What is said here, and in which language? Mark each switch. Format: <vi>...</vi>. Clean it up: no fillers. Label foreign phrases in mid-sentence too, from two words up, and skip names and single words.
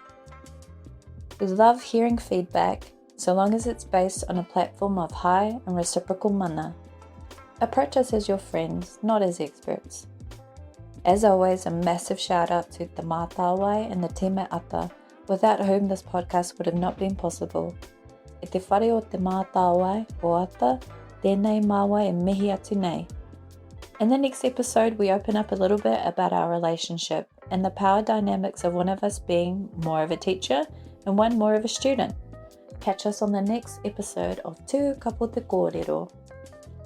<en>We love hearing feedback, so long as it's based on a platform of high and reciprocal mana. Approach us as your friends, not as experts. As always, a massive shout out to the Matawai and the Te Ata, without whom this podcast would have not been possible.</en> <mi>E te whare o te Matawai o ata, tēnei māua e mihi atu nei.</mi> <en>In the next episode, we open up a little bit about our relationship and the power dynamics of one of us being more of a teacher and one more of a student. Catch us on the next episode of Tū Kapo Te Kōrero.</en>